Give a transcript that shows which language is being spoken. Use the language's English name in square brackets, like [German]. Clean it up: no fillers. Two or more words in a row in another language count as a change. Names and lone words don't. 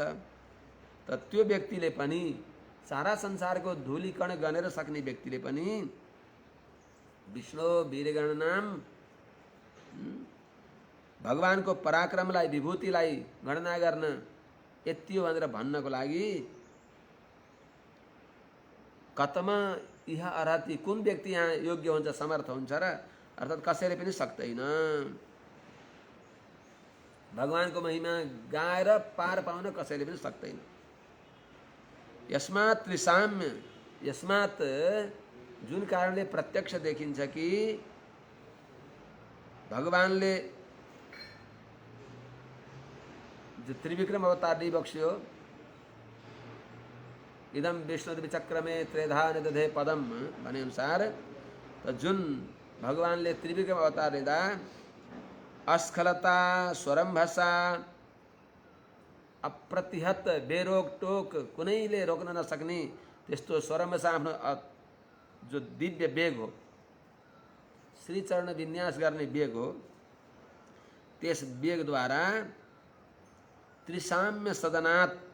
[Nepali] त त्यो व्यक्तिले पनि, सारा संसारको धूलिकण गनेर सक्ने व्यक्तिले पनि विष्णु वीरगणनाम भगवानको पराक्रमलाई, विभूतिलाई गणना गर्न यति हो भनेर भन्नको लागि [Sanskrit] कतम इह अर्हति, [Nepali] कुन व्यक्ति यहाँ योग्य हुन्छ, समर्थ हुन्छ र, अर्थात् कसैले पनि सक्दैन। भगवानको महिमा गाएर पार पाउन कसैले पनि सक्दैन। [Sanskrit] यस्मात् त्रिसाम्य, [Nepali] यस्मात् जुन कारणले प्रत्यक्ष देखिन्छ कि भगवानले जो त्रिविक्रम अवतार बक्स्यो, [Sanskrit] इदम विष्णुर्विचक्रमे त्रेधा निदधे पदम [Nepali] भने अनुसार, त जुन भगवानले त्रिविक्रम अवतार लिँदा [Sanskrit] अस्खलता स्वरम्भसा, [Nepali] अप्रतिहत बेरोक टोक कुनैले रोक्न नसक्ने त्यस्तो स्वरम्भसा आफ्नो जो दिव्य वेग हो, श्रीचरण विन्यास गर्ने वेग हो, त्यस वेगद्वारा [Sanskrit] त्रिसाम्य सदनात्